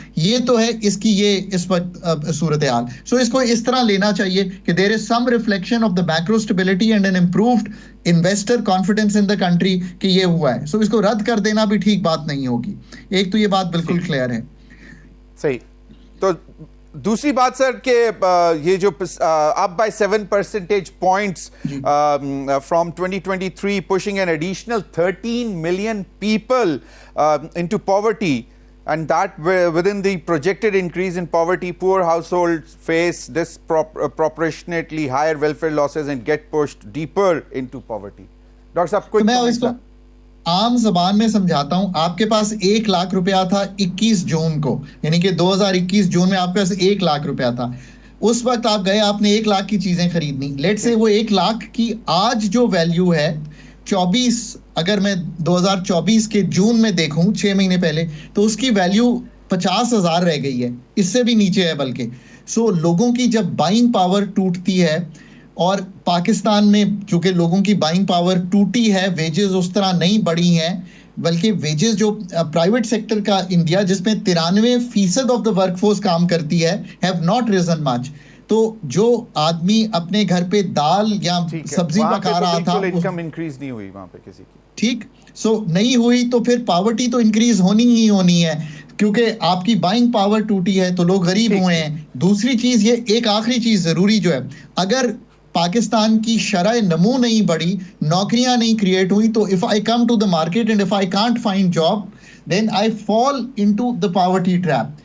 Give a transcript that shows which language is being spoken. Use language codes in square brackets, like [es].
[ur] یہ تو ہے اس کی یہ اس وقت صورتحال. سو اس کو اس طرح لینا چاہیے کہ [en] there is some reflection of the macro stability and an improved investor confidence in the country [ur] کہ یہ ہوا ہے. سو اس کو رد کر دینا بھی ٹھیک بات نہیں ہوگی. ایک تو یہ بات بالکل کلیئر ہے. صحیح. تو دوسری بات سر کہ یہ جو [en] up by 7 percentage points from 2023 pushing an additional 13 million people into poverty, and that within the projected increase in poverty, poor households face disproportionately higher welfare losses and get pushed deeper into poverty. [ur] Doctor صاحب کوئی میں اس کو عام زبان میں سمجھاتا ہوں. آپ کے پاس 1 لاکھ روپیہ تھا 21 جون کو, یعنی کہ 2021 جون میں آپ کے پاس 1 لاکھ روپیہ تھا. اس وقت آپ گئے, آپ نے 1 لاکھ کی چیزیں خریدنی. لیٹ سے وہ 1 لاکھ کی آج جو ویلیو ہے 24, اگر میں 2024 کے جون میں دیکھوں 6 مہینے پہلے, تو اس کی ویلیو 50,000 رہ گئی ہے, اس سے بھی نیچے ہے بلکہ. سو لوگوں کی جب بائنگ پاور ٹوٹتی ہے, اور پاکستان میں چونکہ لوگوں کی بائنگ پاور ٹوٹی ہے, ویجز اس طرح نہیں بڑھی ہیں, بلکہ ویجز جو پرائیویٹ سیکٹر کا انڈیا جس میں 93% آف دا ورک فورس کام کرتی ہے [en] Have not reason much. [ur] تو جو آدمی اپنے گھر پہ دال یا سبزی پکا رہا تھا, انکم انکریز نہیں ہوئی وہاں پہ کسی کی. ٹھیک, سو نہیں ہوئی تو پھر پاورٹی تو انکریز ہونی ہی ہونی ہے, کیونکہ آپ کی بائنگ پاور ٹوٹی ہے تو لوگ غریب ہوئے ہیں. دوسری چیز یہ, ایک آخری چیز ضروری جو ہے, اگر پاکستان کی شرح نمو نہیں بڑھی, نوکریاں نہیں کریٹ ہوئی, تو [en] if I come to the market and if I can't find job, then I fall into the poverty trap.